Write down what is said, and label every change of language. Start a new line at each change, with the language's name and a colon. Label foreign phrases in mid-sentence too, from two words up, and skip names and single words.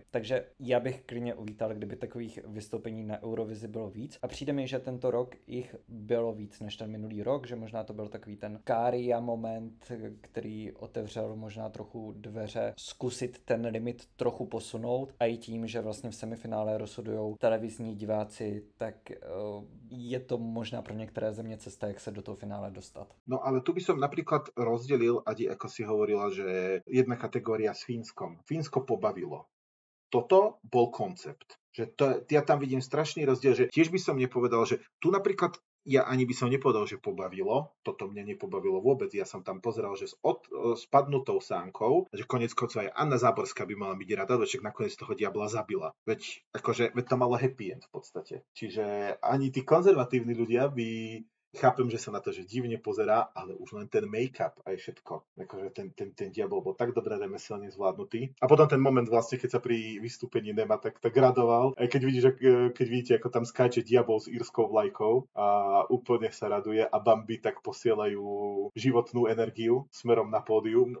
Czech: Takže já bych klidně uvítal, kdyby takových vystoupení na Eurovizi bylo víc a přijde mi, že tento rok jich bylo víc než ten minulý rok, že možná to byl takový ten Kária moment, který otevřel možná trochu dveře, zkusit ten limit trochu posunout a i tím, že vlastně v semifinále rozhodujou televizní diváci, tak je to možná pro niektoré země cesta, jak
Slovak: sa do toho finále dostať. No ale tu by som napríklad rozdelil, Adi, ako si hovorila, že jedna kategória s Fínskom. Fínsko pobavilo. Toto bol koncept. Že ja tam vidím strašný rozdiel, že tiež by som nepovedal, že tu napríklad ja ani by som nepovedal, že pobavilo. Toto mňa nepobavilo vôbec. Ja som tam pozeral, že s spadnutou sánkou, že konec koncov aj Anna Záborská by mala byť rada, však nakoniec toho diabla zabila. Veď to malo happy end v podstate. Čiže ani tí konzervatívni ľudia by... Chápem, že sa na to že divne pozerá, ale už len ten make-up aj všetko. Akože ten diabol bol tak dobre remeselne zvládnutý. A potom ten moment vlastne, keď sa pri vystúpení Nema tak radoval. Aj keď vidíte, ako tam skáče diabol s írskou vlajkou a úplne sa raduje a Bambi tak posielajú životnú energiu smerom na pódium.